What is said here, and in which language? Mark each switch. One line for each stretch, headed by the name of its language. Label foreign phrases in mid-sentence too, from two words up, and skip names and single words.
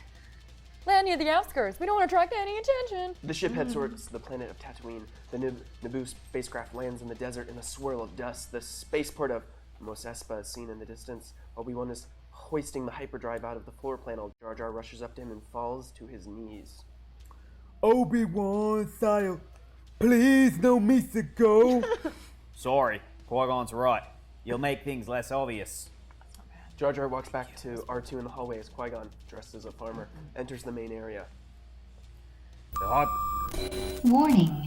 English: Land near the outskirts. We don't want to attract any attention. The ship heads towards the planet of Tatooine. The Naboo spacecraft lands in the desert in a swirl of dust. The spaceport of Mos Espa is seen in the distance. Obi-Wan is hoisting the hyperdrive out of the floor panel. Jar Jar rushes up to him and falls to his knees. Obi-Wan, sire, please no miss a go. Sorry, Qui-Gon's right. You'll make things less obvious. Jar Jar walks back to R2 in the hallway as Qui-Gon, dressed as a farmer, enters the main area. Warning.